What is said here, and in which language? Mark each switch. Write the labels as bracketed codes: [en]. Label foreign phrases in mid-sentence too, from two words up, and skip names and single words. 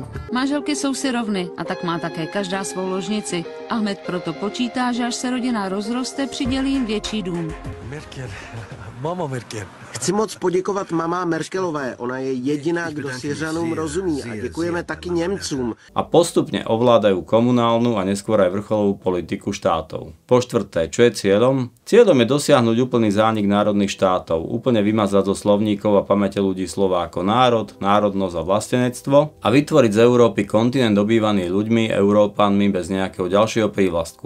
[cs] Manželky jsou si rovny a tak má také každá svou ložnici. Ahmed proto počítá, že až se rodina rozroste, přidělí jim větší dům. Merkel, mama Merkel. Chci moc poděkovat mamá Merkelové. Ona je jediná, kdo Syřanům rozumí a děkujeme taky Němcům. [sk] A postupne ovládajú komunálnu a neskôr aj vrcholovú politiku štátov. Po štvrté, čo je cieľom? Cieľom je dosiahnuť úplný zánik národných štátov, úplne vymazať zo slovníkov a pamäte ľudí slova ako národ, národnosť a vlastenectvo a vytvoriť z Európy kontinent obývaný ľuďmi, Európanmi bez nejakého ďalšieho prívlastku.